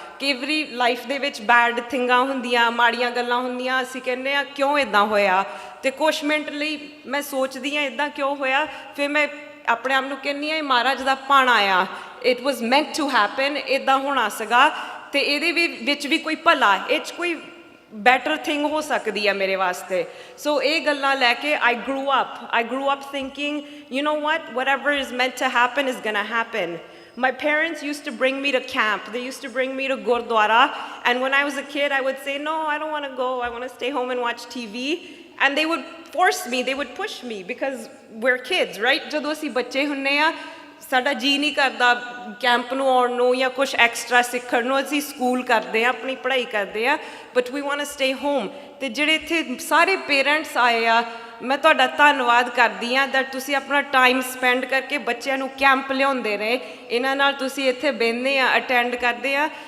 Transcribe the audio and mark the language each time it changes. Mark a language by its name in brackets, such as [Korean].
[Punjabi] ਕਈ ਵਾਰੀ ਲਾਈਫ ਦੇ ਵਿੱਚ [English] bad ਥਿੰਗਾਂ [Punjabi] ਹੁੰਦੀਆਂ, ਮਾੜੀਆਂ ਗੱਲਾਂ ਹੁੰਦੀਆਂ, ਅਸੀਂ ਕਹਿੰਦੇ ਹਾਂ ਕਿਉਂ ਇੱਦਾਂ ਹੋਇਆ, ਅਤੇ ਕੁਛ ਮਿੰਟ ਲਈ ਮੈਂ ਸੋਚਦੀ ਹਾਂ ਇੱਦਾਂ ਕਿਉਂ ਹੋਇਆ, ਫਿਰ ਮੈਂ ਆਪਣੇ ਆਪ ਨੂੰ ਕਹਿੰਦੀ ਹਾਂ ਇਹ ਮਹਾਰਾਜ ਦਾ ਭਾਣਾ ਆ। [English] it was meant to happen, [Punjabi] ਇੱਦਾਂ ਹੋਣਾ ਸੀਗਾ, ਅਤੇ ਇਹਦੇ ਵਿੱਚ ਵੀ ਕੋਈ ਭਲਾ, ਇਹ 'ਚ ਕੋਈ [English] better thing [Punjabi] ਹੋ ਸਕਦੀ ਆ ਮੇਰੇ ਵਾਸਤੇ। ਸੋ ਇਹ ਗੱਲਾਂ ਲੈ ਕੇ [English] I grew up thinking, you know what, whatever is meant to happen is gonna happen. My parents used to bring me to camp. They used to bring me to Gurdwara. And when I was a kid, I would say, no, I don't want to go. I want to stay home and watch TV. And they would force me. They would push me because we're kids, right? [Punjabi] ਜਦੋਂ ਅਸੀਂ ਬੱਚੇ ਹੁੰਦੇ ਆ, ਸਾਡਾ ਜੀਅ ਨਹੀਂ ਕਰਦਾ camp ਨੂੰ ਆਉਣ ਨੂੰ ਜਾਂ ਕੁਛ ਐਕਸਟਰਾ ਸਿੱਖਣ ਨੂੰ। ਅਸੀਂ ਸਕੂਲ ਕਰਦੇ ਹਾਂ, ਆਪਣੀ ਪੜ੍ਹਾਈ ਕਰਦੇ ਹਾਂ, [English] But we want to stay home. [Punjabi] ਅਤੇ ਜਿਹੜੇ ਇੱਥੇ ਸਾਰੇ ਪੇਰੈਂਟਸ ਆਏ ਆ, ਮੈਂ ਤੁਹਾਡਾ ਧੰਨਵਾਦ ਕਰਦੀ ਹਾਂ ਦੈਟ ਤੁਸੀਂ ਆਪਣਾ ਟਾਈਮ ਸਪੈਂਡ ਕਰਕੇ ਬੱਚਿਆਂ ਨੂੰ ਕੈਂਪ ਲਿਆਉਂਦੇ ਰਹੇ, ਇਹਨਾਂ ਨਾਲ ਤੁਸੀਂ ਇੱਥੇ ਬਹਿੰਦੇ ਆ, ਅਟੈਂਡ ਕਰਦੇ ਆ।